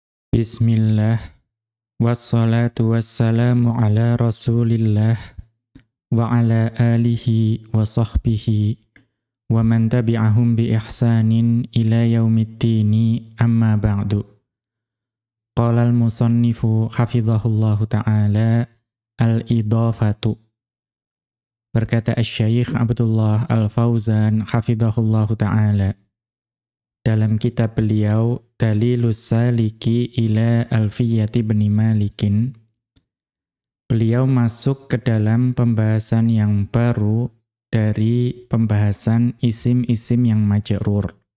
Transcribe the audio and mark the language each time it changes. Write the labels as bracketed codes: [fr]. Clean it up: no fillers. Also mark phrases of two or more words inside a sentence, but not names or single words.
[ar] بسم الله والصلاة والسلام على رسول الله وعلى آله وصحبه ومن تبعهم بإحسان إلى يوم الدين أما بعد. قال المصنف حفظه الله تعالى الإضافة. [id] Berkata Asy-Syaikh Abdullah Al-Fauzan [ar] حفظه الله تعالى [id] dalam kitab beliau Dalilus Saliki ila Alfiyati bin Malikin, beliau masuk ke dalam pembahasan yang baru dari pembahasan isim-isim yang majrur.